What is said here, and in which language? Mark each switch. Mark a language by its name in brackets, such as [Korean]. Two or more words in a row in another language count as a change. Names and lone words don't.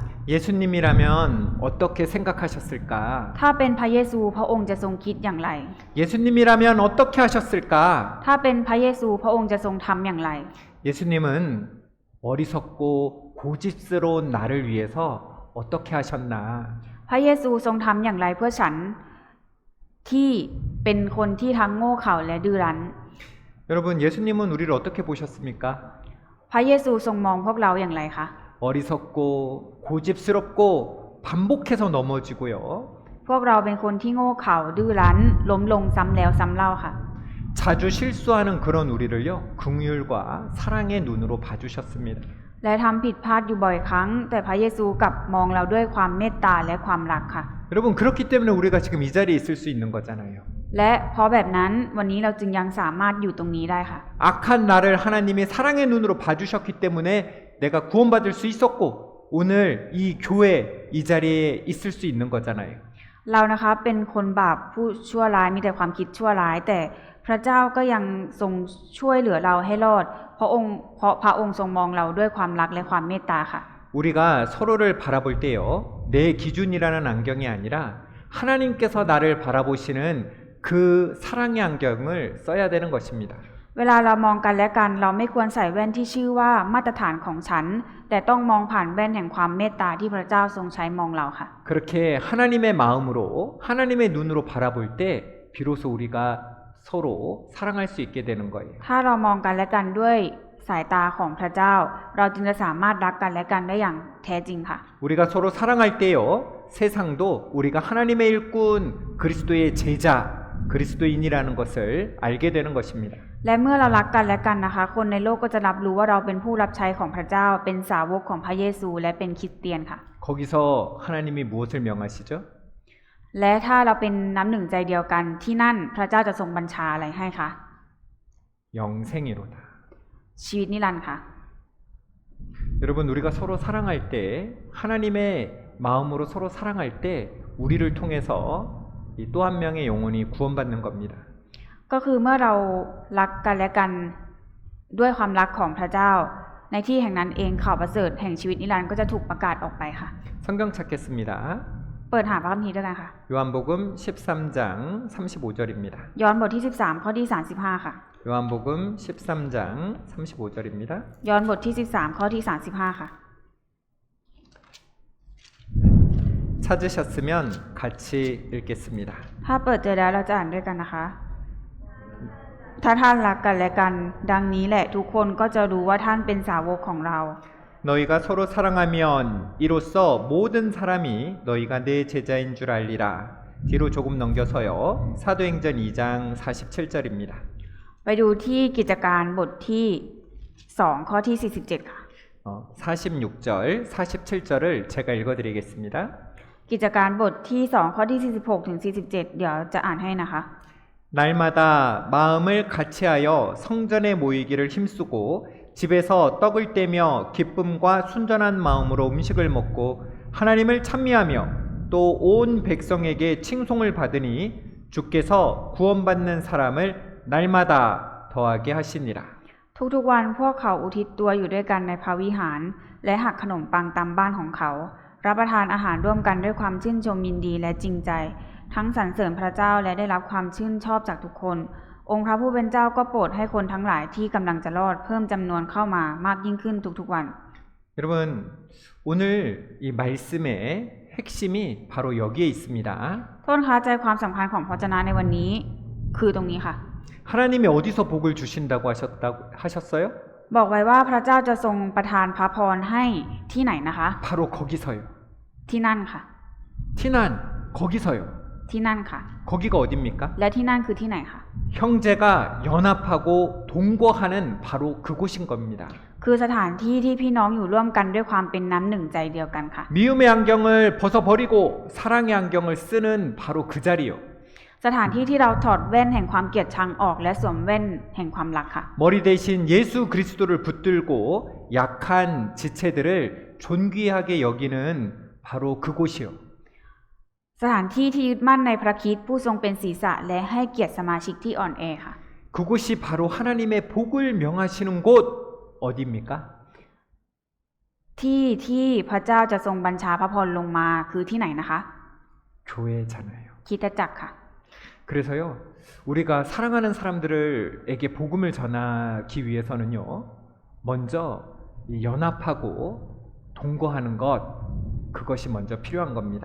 [Korean] 예수님이라면 어떻게 생각하셨을까? [Thai] ถ้าเป็นพระเยซูพระองค์จะทรงคิดอย่างไร [Korean] 예수님이라면 어떻게 하셨을까? [Thai] ถ้าเป็นพระเยซูพระองค์จะทรงทำอย่างไร [Korean] 예수님은 어리석고 고집스러운 나를 위해서 어떻게 하셨나? [Thai] พระเยซูทรงทำอย่างไรเพื่อฉันที่เป็นคนที่ทั้งโง่เขลาและดื้อรั้น [Korean] 여러분, 예수님은 우리를 어떻게 보셨습니까? [Thai] พระเยซูทรงมองพวกเราอย่างไรคะ [Korean] 어리석고 고집스럽고 반복해서 넘어지고요. [Thai] พวกเราเป็นคนที่โง่เขลาดื้อรั้นล้มลงซ้ำแล้วซ้ำเล่าค่ะ [Korean] 자주 실수하는 그런 우리를요, 긍휼과 사랑의 눈으로 봐주셨습니다. [Thai] และทำผิดพลาดอยู่บ่อยครั้ง แต่พระเยซูกลับมองเราด้วยความเมตตาและความรักค่ะ [Korean] 여러분, 그렇기 때문에 우리가 지금 이 자리에 있을 수 있는 거잖아요. [Thai] และเพราะแบบนั้นวันนี้เราจึงยังสามารถอยู่ตรงนี้ได้ค่ะ [Korean] 악한 나를 하나님이 사랑의 눈으로 봐주셨기 때문에 내가 구원받을 수 있었고 오늘 이 교회 이 자리에 있을 수 있는 거잖아요. [Thai] เรานะคะเป็นคนบาปผู้ชั่วร้ายมีแต่ความคิดชั่วร้าย แต่พระเจ้าก็ยังทรงช่วยเหลือเราให้รอดเพราะพระองค์ทรงมองเราด้วยความรักและความเมตตาค่ะ [Korean] 우리가 서로를 바라볼 때요, 내 기준이라는 안경이 아니라 하나님께서 나를 바라보시는 그 사랑의 안경을 써야 되는 것입니다. [Thai] เวลาเรามองกันและกันเราไม่ควรใส่แว่นที่ชื่อว่ามาตรฐานของฉันแต่ต้องมองผ่านแว่นแห่งความเมตตาที่พระเจ้าทรงใช้มองเราค่ะ [Korean] 그렇게 하나님의 마음으로 하나님의 눈으로 바라볼 때 비로소 우리가 서로 사랑할 수 있게 되는 거예요. [Thai] ถ้าเรามองกันและกันด้วยสายตาของพระเจ้าเราจึงจะสามารถรักกันและกันได้อย่างแท้จริงค่ะ [Korean] 우리가 서로 사랑할 때요, 세상도 우리가 하나님의 일꾼 그리스도의 제자 그리스도인이라는 것을 알게 되는 것입니다. [Thai] และเมื่อเรารักกันและกันนะคะคนในโลกก็จะรับรู้ว่าเราเป็นผู้รับใช้ของพระเจ้าเป็นสาวกของพระเยซูและเป็นคริสเตียนค่ะ [Korean] 거기서 하나님이 무엇을 명하시죠? [Thai] และถ้าเราเป็นน้ำหนึ่งใจเดียวกันที่นั่นพระเจ้าจะทรงบัญชาอะไรให้คะ [Korean] 영생이로다. [Thai] ชีวิตนิรันดร์ค่ะ [Korean] 여러분, 우리가 서로 사랑할 때 하나님의 마음으로 서로 사랑할 때 우리를 통해서 또 한 명의 영혼이 구원받는 겁니다. [Thai] ก็คือเมื่อเรารักกันและกันด้วยความรักของพระเจ้าในที่แห่งนั้นเองข่าวประเสริฐแห่งชีวิตนิรันดร์ก็จะถูกประกาศออกไปค่ะ [Korean] 성경 찾겠습니다. [Thai] เปิดหาพระคัมภีร์ด้วยกันค่ะ [Korean] 요한복음 13장 35절입니다. [Thai] ย้อนบทที่13ข้อที่35ค่ะ [Korean] 요한복음 13장 35절입니다. [Thai] ย้อนบทที่13ข้อที่35ค่ะ [Korean] 찾으셨으면 같이 읽겠습니다. [Thai] ถ้าเปิดเจอแล้วเราจะอ่านด้วยกันนะคะ ถ้าท่านรักกันและกันดังนี้แหละทุกคนก็จะรู้ว่าท่านเป็นสาวกของเรา [Korean] 너희가 서로 사랑하면 이로써 모든 사람이 너희가 내 제자인 줄 알리라. 뒤로 조금 넘겨서요. 사도행전 2장 47절입니다. [Thai] ไปดูที่กิจการบทที่2ข้อที่47ค่ะ [Korean] 46절, 47절을 제가 읽어드리겠습니다. [Thai] กิจการบทที่2ข้อที่46ถึง47เดี๋ยวจะอ่านให้นะคะ [Korean] 날마다 마음을 같이하여 성전에 모이기를 힘쓰고 집에서 떡을 떼며 기쁨과 순전한 마음으로 음식을 먹고 하나님을 찬미하며 또 온 백성에게 칭송을 받으니 주께서 구원받는 사람을 날마다 더하게 하시니라. [Thai] ทุกๆวันพวกเขาอุทิศตัวอยู่ด้วยกันในพระวิหารและหักขนมปังตามบ้านของเขารับประทานอาหารร่วมกันด้วยความชื่นชมยินดีและจริงใจทั้งสรรเสริญพระเจ้าและได้รับความชื่นชอบจากทุกคน องค์พระผู้เป็นเจ้าก็โปรดให้คนทั้งหลายที่กำลังจะรอดเพิ่มจำนวนเข้ามามากยิ่งขึ้นทุกๆวัน [Korean] 여러분, 오늘 이 말씀의 핵심이 바로 여기에 있습니다. [Thai] โทษนะคะใจความสำคัญของพระวจนะในวันนี้คือตรงนี้ค่ะ [Korean] 하나님이 어디서 복을 주신다고 하셨어요? [Thai] บอกไว้ว่าพระเจ้าจะทรงประทานพระพรให้ที่ไหนนะคะ [Korean] 바로 거기서요. [Thai] ที่นั่นค่ะ [Korean] 티난 거기서요. [Thai] ที่นั่นค่ะ [Korean] 거기가 어딥니까? [Thai] และที่นั่นคือที่ไหนคะ [Korean] 형제가 연합하고 동거하는 바로 그곳인 겁니다. [Thai] คือสถานที่ที่พี่น้องอยู่ร่วมกันด้วยความเป็นน้ำหนึ่งใจเดียวกันค่ะ [Korean] 미움의 안경을 벗어버리고 사랑의 안경을 쓰는 바로 그 자리요. [Thai] สถานที่ที่เราถอดแว่นแห่งความเกลียดชังออกและสวมแว่นแห่งความรักค่ะ [Korean] 머리 대신 예수 그리스도를 붙들고 약한 지체들을 존귀하게 여기는 바로 그곳이요. [Thai] สถานที่ที่ยึดมั่นในพระคริสต์ผู้ทรงเป็นศีรษะและให้เกียรติสมาชิกที่อ่อนแอค่ะ [Korean] 그곳이 바로 하나님의 복을 명하시는 곳 어디입니까? [Thai] ที่พระเจ้าจะทรงบัญชาพระพรลงมาคือที่ไหนนะคะ [Korean] 교회잖아요. [Thai] คริสตจักรค่ะ [Korean] 그래서요, 우리가 사랑하는 사람들에게 복음을 전하기 위해서는요, 먼저 연합하고 동거하는 것, 그것이 먼저 필요한 겁니다.